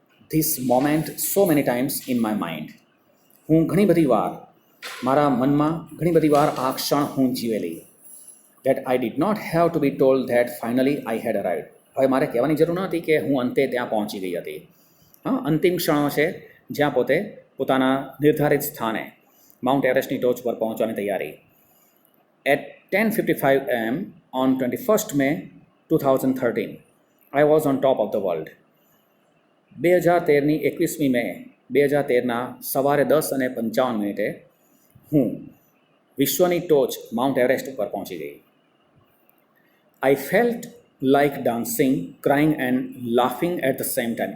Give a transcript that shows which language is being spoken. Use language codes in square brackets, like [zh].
[en] This moment so many times in my mind. [gu] હું ઘણી બધી વાર મારા મનમાં ઘણી બધી વાર આ ક્ષણ હું જીવેલી. [en] That I did not have to be told that finally I had arrived. [gu] હવે મારે કહેવાની જરૂર ન હતી કે હું અંતે ત્યાં પહોંચી ગઈ હતી. હા, અંતિમ ક્ષણો છે જ્યાં પોતે પોતાના નિર્ધારિત સ્થાને માઉન્ટ એવરેસ્ટની ટોચ પર પહોંચવાની તૈયારી. [en] At 10:55 AM on 21st May 2013, I was on top of the world. [gu] 2013ની 21મી મે 2013ના સવારે 10:55 હું વિશ્વની ટોચ માઉન્ટ એવરેસ્ટ ઉપર પહોંચી ગઈ. [en] I felt like dancing, crying and laughing at the same time.